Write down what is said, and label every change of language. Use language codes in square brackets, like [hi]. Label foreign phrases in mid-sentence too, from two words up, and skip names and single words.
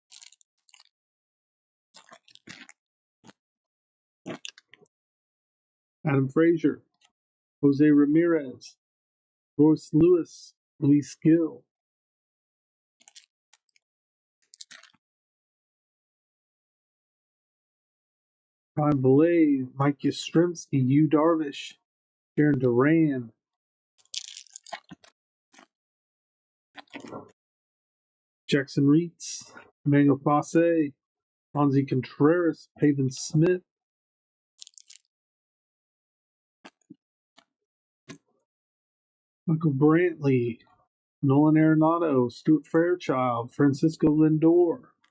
[en] Adam Frazier, Jose Ramirez, Royce Lewis, Luis Gill, Ryan Blaze, Mike Yastrzemski, Yu Darvish, Aaron Duran, Jackson Reitz, Emmanuel Passe, Fonzie Contreras, Pavin Smith, Michael Brantley, Nolan Arenado, Stuart Fairchild, Francisco Lindor,